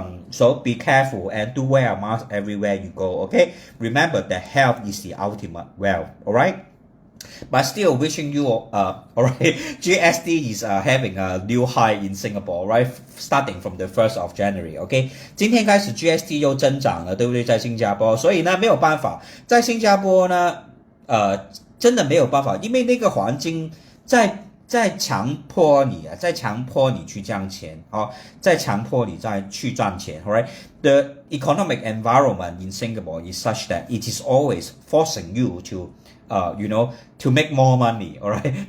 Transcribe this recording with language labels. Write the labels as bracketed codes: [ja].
[en] So be careful and do wear a mask everywhere you go, okay? Remember that health is the ultimate wealth, alright? But still wishing you, alright, GSD is having a new high in Singapore, right? Starting from the 1st of January, okay? [zh] 今天开始 GSD 又增长了，对不对？在新加坡，所以呢没有办法，在新加坡呢，真的没有办法，因为那个环境在强迫你去赚钱，在强迫你再去赚钱 ，alright? [en] The economic environment in Singapore is such that it is always forcing you to to make more money, alright?